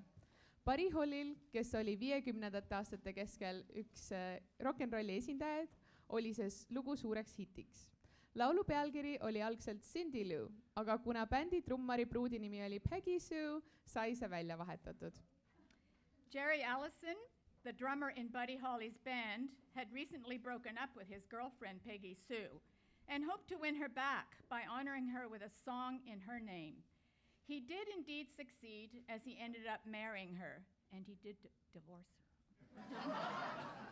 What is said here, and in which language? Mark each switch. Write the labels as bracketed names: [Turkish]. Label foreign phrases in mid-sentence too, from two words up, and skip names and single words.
[Estonian] Buddy Hollil, kes oli 50ndate aastate keskel üks rock'n'rolli esindajaid, oli see lugu suureks hitiks. Laulu pealkiri oli algselt Cindy Lou, aga kuna bändi trummari pruudi nimi oli Peggy Sue, sai see välja vahetatud. [English] Jerry Allison, the drummer in Buddy Holly's band, had recently broken up with his girlfriend Peggy Sue and hoped to win her back by honoring her with a song in her name. He did indeed succeed, as he ended up marrying her, and he did divorce her.